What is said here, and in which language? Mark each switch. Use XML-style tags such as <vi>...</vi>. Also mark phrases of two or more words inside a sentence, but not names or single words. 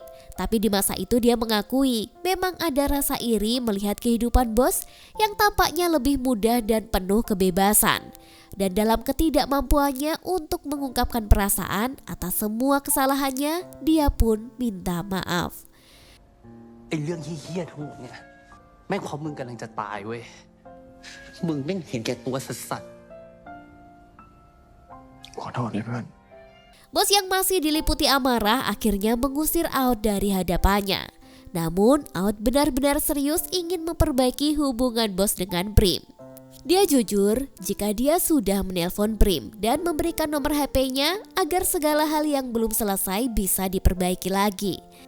<id>Tapi di masa itu dia mengakui memang ada rasa iri melihat kehidupan bos yang tampaknya lebih mudah dan penuh kebebasan. Dan dalam ketidakmampuannya untuk mengungkapkan perasaan atas semua kesalahannya, dia pun minta maaf.</id> <th>ไอ้เรื่องเหี้ยๆทั้งหมดเนี่ยแม่งเพราะมึงกำลังจะตายเว้ยมึงแม่งเห็นแก่ตัวสัส ขอโทษด้วยเพื่อน</th> <id>Bos yang masih diliputi amarah akhirnya mengusir Aud dari hadapannya. Namun Aud benar-benar serius ingin memperbaiki hubungan bos dengan Prim. Dia jujur jika dia sudah menelpon Prim dan memberikan nomor HP-nya agar segala hal yang belum selesai bisa diperbaiki lagi.</id>